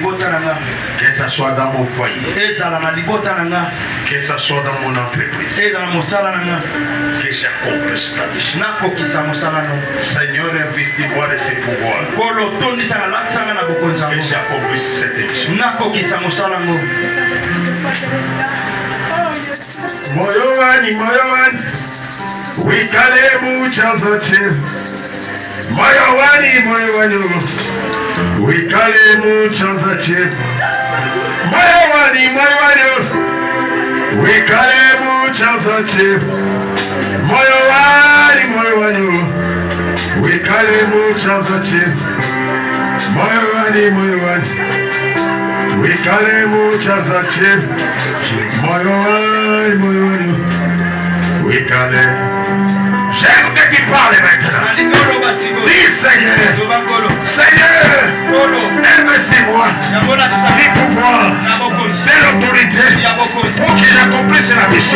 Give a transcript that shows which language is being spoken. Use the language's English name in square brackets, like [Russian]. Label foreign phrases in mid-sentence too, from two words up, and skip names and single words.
[French] Que ce soit dans mon foyer. Que ce soit dans mon entreprise. Que j'accomplisse ta mission. Seigneur, investis-moi de ces pouvoirs. Que j'accomplisse cette mission. [Chokwe] Moyo wani, wikale muchazo che. Moyo wani, wikale muchazo che. Moyo wani, wikale muchazo che. Moyo wani, wikale muchazo che. Moyo wani, wikale muchazo che. [French] J'aime que tu parles maintenant. Dis Seigneur, investis-moi du pouvoir, de l'autorité pour que j'accomplisse la mission.